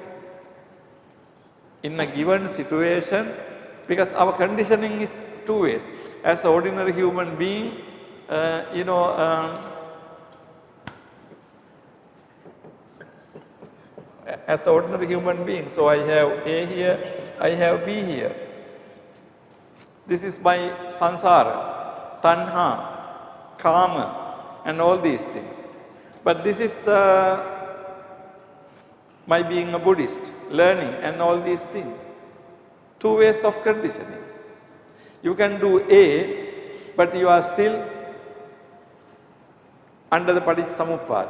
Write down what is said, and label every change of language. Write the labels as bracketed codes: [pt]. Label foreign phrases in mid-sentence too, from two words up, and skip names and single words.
[en] In a given situation, because our conditioning is two ways. As an ordinary human being, as an ordinary human being, so I have A here, I have B here. This is my [pi] sansara, tanha, kama, [en] and all these things. But this is my being a Buddhist, learning and all these things. Two ways of conditioning. You can do A, but you are still under the Paticcasamuppada.